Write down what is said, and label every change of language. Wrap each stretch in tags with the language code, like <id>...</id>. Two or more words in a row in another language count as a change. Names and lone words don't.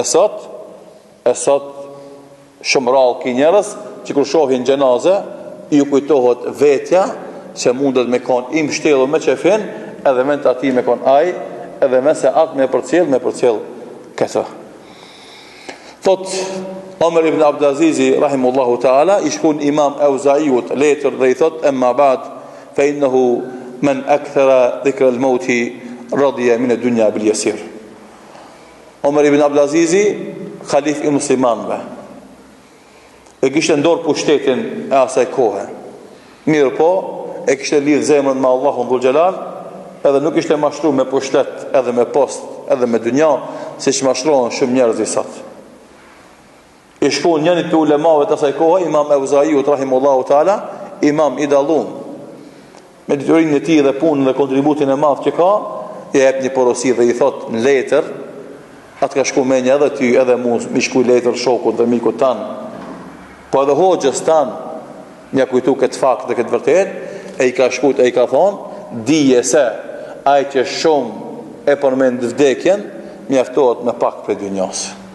<sq>E sot shumë rallë ki njerëz që kur shohin gjenaze, ju kujtohet vetja që mundet me kon i mbështellur me qefin, edhe me të ati me kon aj, edhe me se atë me përcjell këta. Thot Omer ibn Abdazizi</sq> <ar>رحمه الله تعالى,</ar> <sq>i shkun imam Auzaiut letër dhe i thot,</sq> <ar>أما بعد، فإنه من أكثر ذكر الموت رضي من الدنيا باليسير.</ar> <sq>Omer ibn Abdazizi, khalif i muslimanëve, e kishte ndorë pushtetin e asaj kohe. Mirë po, e kishte lidh zemrën me Allahun</sq> <ar>ذو الجلال,</ar> <sq>edhe nuk ishte mashtruar me pushtet, edhe me post, edhe me dunja, siç mashtrohen shumë njerëz sot. I shkon njëri të ulemave të asaj kohe, imam Auzaiut</sq> <ar>رحمه الله تعالى,</ar> <sq>imam i dallum, me diturinë e tij dhe punën dhe kontributin e madh që ka, i jep një porosi dhe i thot në letër, atë ka shku menja edhe ty, edhe mu, mi shku letër shokut dhe mikut tanë, po edhe hoxhës tanë, mja kujtu këtë fakt dhe këtë vërtet, e i ka shkut e i ka thonë, dije se ai që shumë e përmend vdekjen, mjaftohet me pak për dunjas.</sq>